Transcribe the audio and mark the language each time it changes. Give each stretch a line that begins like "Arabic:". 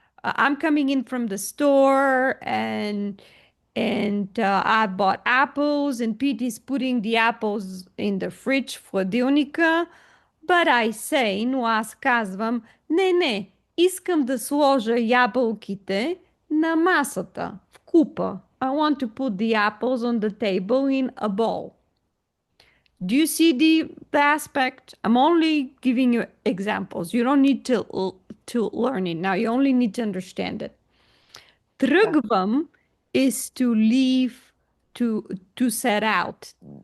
English: I'm coming in from the store and I bought apples and Pete is putting the apples in the fridge for Дилника. But I say,
Bulgarian: но аз казвам, не, искам да сложа ябълките на масата, в купа.
English: I want to put the apples on the table in a bowl. Do you see the aspect? I'm only giving you examples. You don't need to learn it now. You only need to understand it. Okay. Тръгвам is to leave, to set out.